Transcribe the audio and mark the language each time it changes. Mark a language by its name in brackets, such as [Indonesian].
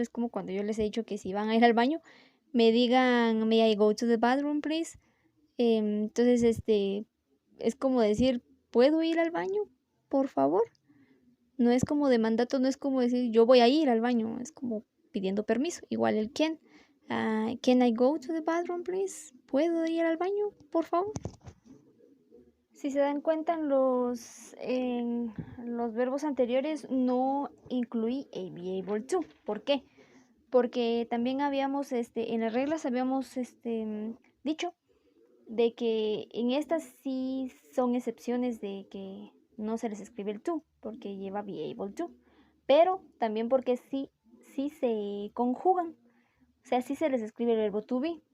[Spanish] Es como cuando yo les he dicho que si van a ir al baño, me digan, [English] may I go to the bathroom, please. [Spanish] Entonces, es como decir, ¿puedo ir al baño? Por favor. No es como de mandato, no es como decir, yo voy a ir al baño, es como pidiendo permiso. Igual el can. [English] Can I go to the bathroom, please? [Spanish] ¿Puedo ir al baño, por favor? Si se dan cuenta, en los verbos anteriores no incluí a be able to. ¿Por qué? Porque también habíamos, en las reglas habíamos dicho de que en estas sí son excepciones de que no se les escribe el to, porque lleva be able to, pero también porque sí se conjugan, o sea, sí se les escribe el verbo to be.